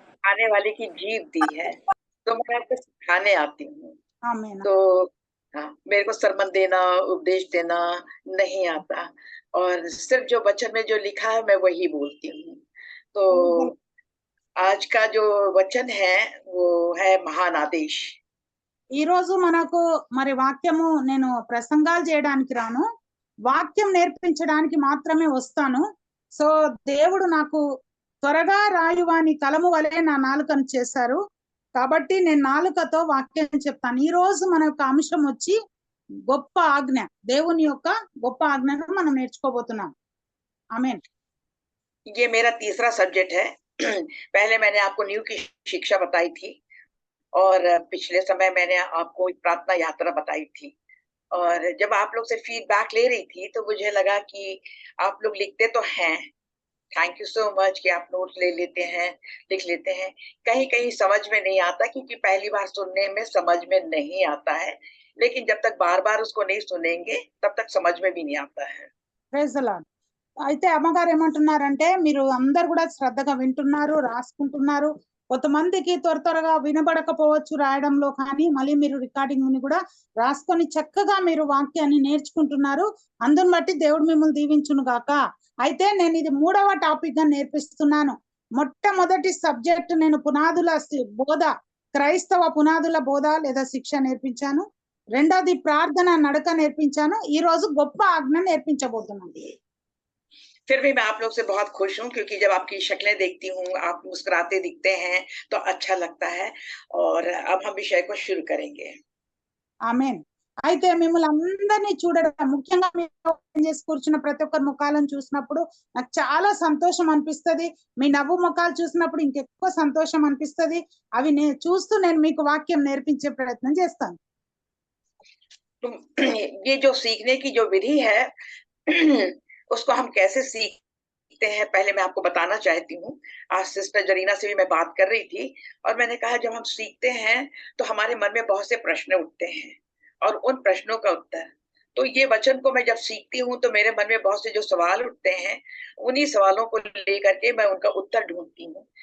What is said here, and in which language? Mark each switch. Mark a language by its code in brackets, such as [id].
[hi] आने वाले की जीव दी है तो मैं आपको सिखाने आती हूँ। तो हाँ, मेरे को सरमन देना, उपदेश देना नहीं आता, और सिर्फ जो वचन में जो लिखा है मैं वही बोलती हूँ। तो आज का जो वचन है वो है महान आदेश। [te] ఈ రోజు మనకు మరి వాక్యము, నేను ప్రసంగాలు చేయడానికి రాను, వాక్యం నేర్పించడానికి మాత్రమే వస్తాను. సో దేవుడు నాకు త్వరగా రాయువాని కలము వలె నా నాలుకను చేశారు, కాబట్టి నేను నాలుకతో వాక్యం చెప్తాను. ఈ రోజు మన యొక్క అంశం వచ్చి గొప్ప ఆజ్ఞ, దేవుని యొక్క గొప్ప ఆజ్ఞను మనం నేర్చుకోబోతున్నాం. ఆమేన్. [hi] ये मेरा तीसरा सब्जेक्ट है। पहले मैंने आपको न्यू की शिक्षा बताई थी, और पिछले समय मैंने आपको एक प्रार्थना यात्रा बताई थी, और जब आप लोग से फीडबैक ले रही थी तो मुझे लगा कि आप लोग लिखते तो हैं, [en] thank you so much [hi] कि आप नोट्स ले लेते हैं, लिख लेते हैं। कहीं कहीं समझ में नहीं आता, क्योंकि पहली बार सुनने में समझ में नहीं आता है, लेकिन जब तक बार बार उसको नहीं सुनेंगे तब तक समझ में भी नहीं आता है। [en] Praise the Lord. [te] అయితే అమ్మగారు ఏమంటున్నారంటే, మీరు అందరు కూడా శ్రద్ధగా వింటున్నారు, రాసుకుంటున్నారు. కొంతమందికి త్వరగా వినబడకపోవచ్చు రాయడంలో, కానీ మళ్ళీ మీరు రికార్డింగ్ ని కూడా రాసుకొని చక్కగా మీరు వాక్యాన్ని నేర్చుకుంటున్నారు. అందుని బట్టి దేవుడు మిమ్మల్ని దీవించును గాక. అయితే నేను ఇది 3వ టాపిక్ గా నేర్పిస్తున్నాను. మొట్టమొదటి సబ్జెక్ట్ నేను పునాదుల బోధ, క్రైస్తవ పునాదుల బోధ లేదా శిక్ష నేర్పించాను. రెండోది ప్రార్థన నడక నేర్పించాను. ఈ రోజు గొప్ప ఆజ్ఞ నేర్పించబోతున్నాను. [hi] फिर भी मैं आप लोग से बहुत खुश हूँ, क्योंकि जब आपकी शक्लें देखती हूँ, आप मुस्कुराते दिखते हैं तो अच्छा लगता है। और अब हम विषय को शुरू करेंगे। [te] ఆమేన్. అయితే మిమ్మల్ని అందరినీ చూడడం, ముఖ్యంగా మీరు చేసి కూర్చున్న ప్రతి ఒక్కరి ముఖాలను చూసినప్పుడు నాకు చాలా సంతోషం అనిపిస్తుంది. మీ నవ్వు ముఖాలు చూసినప్పుడు ఇంకెక్కువ సంతోషం అనిపిస్తుంది. అవి చూస్తూ నేను మీకు వాక్యం నేర్పించే ప్రయత్నం చేస్తాను. [hi] तो ये जो सीखने की जो विधि है उसको हम कैसे सीखते हैं, पहले मैं आपको बताना चाहती हूँ। आज सिस्टर जरीना से भी मैं बात कर रही थी, और मैंने कहा जब हम सीखते हैं तो हमारे मन में बहुत से प्रश्न उठते हैं, और उन प्रश्नों का उत्तर, तो ये वचन को मैं जब सीखती हूँ तो मेरे मन में बहुत से जो सवाल उठते हैं, उन्हीं सवालों को लेकर के मैं उनका उत्तर ढूंढती हूँ।